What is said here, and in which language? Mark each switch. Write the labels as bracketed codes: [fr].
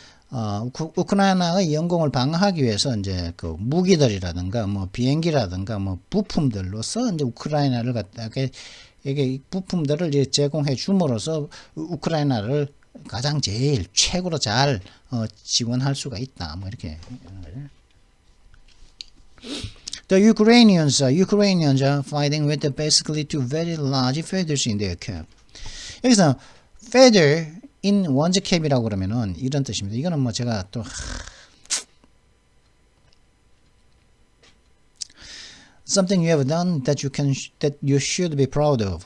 [ko] 우크라이나의 영공을 방어하기 위해서 이제 그 무기들이라든가 뭐 비행기라든가 뭐 부품들로서 이제 우크라이나를 갖다가 이게 부품들을 이제 제공해 줌으로써 우크라이나를 가장 제일 최고로 잘 지원할 수가 있다. 뭐 이렇게. [en] The Ukrainians are fighting with basically two very large feathers in their cap. [ko] 여기서 [en] feather in one's cap [ko] 이라고 그러면은 이런 뜻입니다. 이거는 뭐 제가 또 [en] something you have done that you should be proud of.